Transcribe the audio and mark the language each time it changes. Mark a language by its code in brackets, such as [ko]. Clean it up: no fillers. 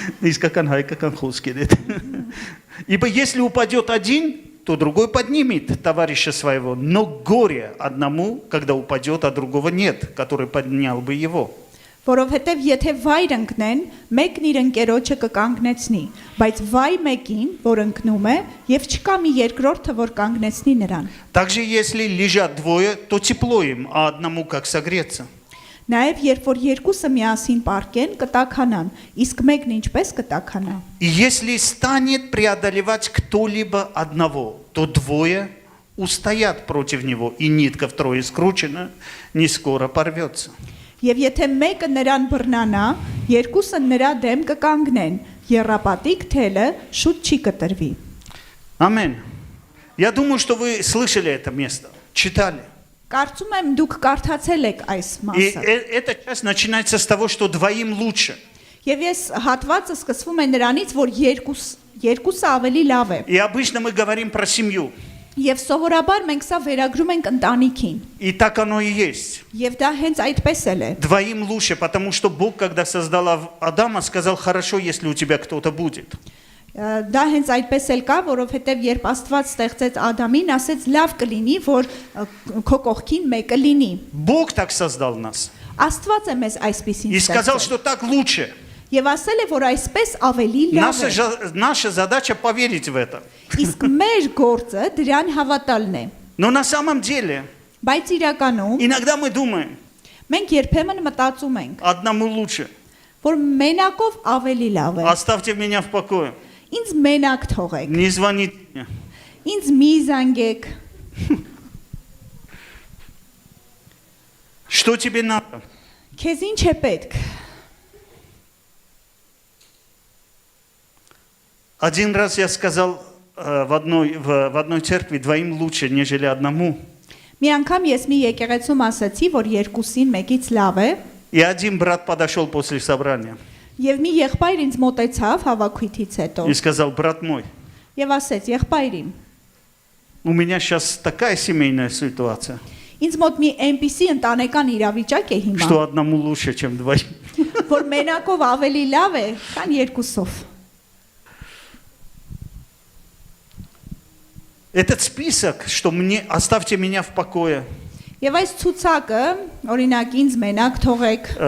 [hy] Искакан хайкакан хускерет. [ru] Ибо если упадет один, то другой поднимет товарища своего. Но горе одному, когда упадет, а другого нет, который поднял бы его. [hy] Որովհետև եթե վայր ընկնեն, մեկն իր ընկերոջը կկանգնեցնի, բայց վայ մեկին, որ ընկնում է, եւ չկա մի երկրորդը, որ կանգնեցնի նրան։ [ru] Также если лежат двое, то тепло им, а одному как согреться. [hy] Նաեւ երբ որ երկուսը միասին պարկեն, կտաքանան, իսկ մեկն ինչպես կտաքանա։ [ru] И если станет преодолевать кто-либо одного, то двое устоят против него, и нитка втрое скручена, не скоро порвется. [hy] Եվ եթե մեկը նրան բռնանա, երկուսը նրա դեմ կկանգնեն, եռապատիկ թելը շուտ չի կտրվի։ [ru] Аминь. Я думаю, что вы слышали это место, читали. [hy] Կարծում եմ դուք կարդացել եք այս [ru] И [hy] մասը։ [ru] эта часть начинается с того, что двоим лучше. [hy] Եվ ես հատվածը սկսվում է նրանից, որ երկուսը ավելի լավ է։ [ru] И обычно мы говорим про семью. [hy] Եվ սովորաբար մենք սա վերագրում ենք ընտանիքին։ [ru] И так оно и есть. [hy] Եվ դա հենց այդպես էլ է։ [ru] Двоим лучше, потому что Бог, когда создал Адама, сказал, хорошо, если у тебя кто-то будет. [hy] Դա հենց այդպես էլ կա, որովհետև երբ Աստված ստեղծեց Ադամին, ասեց լավ կլինի, որ քո կողքին մեկը լինի։ [ru] Бог так создал нас. [hy] Աստված է մեզ այսպեսին [ru] И сказал, [hy] ստեղծել։ [ru] что так лучше. [hy] Եվ ասել է, որ այսպես ավելի լավ է։ [ru] Наша задача поверить в это. [hy] Իսկ մեր գործը դրան հավատալն է։ [ru] Но на самом деле, [hy] Բայց իրականում [ru] иногда мы думаем, [hy] մենք երբեմն մտածում ենք, [ru] одному лучше. [hy] որ մենակով ավելի լավ է։ [ru] Оставьте меня в покое. [hy] Ինձ մենակ թողեք։ [ru] Не звоните мне. [hy] Ինձ մի զանգեք։ [ru] Что тебе надо? [hy] Քեզ ինչ է պետք։ [ru] Один раз я сказал в одной церкви, двоим лучше, нежели одному. [hy] Մի անգամ ես մի եկեղեցում ասացի, որ երկուսին մեկից լավ է, [ru] И один брат подошел после собрания [hy] եւ մի եղբայր ինձ մոտեցավ հավաքույթից հետո [ru] и сказал, брат мой, [hy] եւ ասեց. Եղբայր իմ, [ru] у меня сейчас такая семейная ситуация, [hy] ինձ մոտ մի այնպիսի ընտանեկան իրավիճակ է հիմա, [ru] что одному лучше, чем двоим. [hy] որ մենակով ավելի լավ է, քան երկուսով։ [ru] Этот список, что мне оставьте меня в покое, [hy] Եվ այս ցուցակը, օրինակ ինձ մենակ թողեք,